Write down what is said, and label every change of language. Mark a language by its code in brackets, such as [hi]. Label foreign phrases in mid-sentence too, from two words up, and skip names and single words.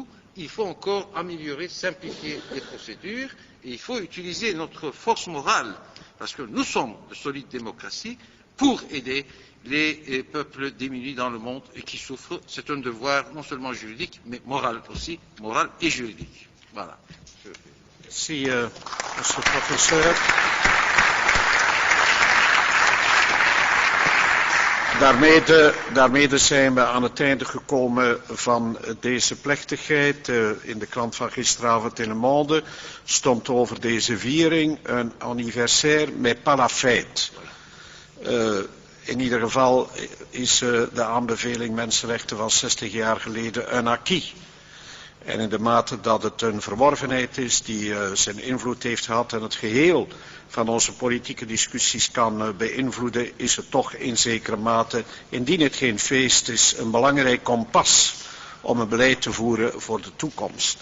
[fr] Il faut encore améliorer, simplifier les procédures, et il faut utiliser notre force morale, parce que nous sommes de solides démocraties, pour aider les peuples démunis dans le monde et qui souffrent. C'est un devoir non seulement juridique, mais moral aussi, moral et juridique. Voilà. Merci, monsieur le professeur. [nl] Daarmee zijn we aan het einde gekomen van deze plechtigheid. In de krant van gisteravond in Le Monde stond over deze viering een [fr] anniversaire mais pas la fête. [nl] In ieder geval is de aanbeveling mensenrechten van 60 jaar geleden een acquis. En in de mate dat het een verworvenheid is die zijn invloed heeft gehad en het geheel van onze politieke discussies kan beïnvloeden, is het toch in zekere mate, indien het geen feest is, een belangrijk kompas om een beleid te voeren voor de toekomst.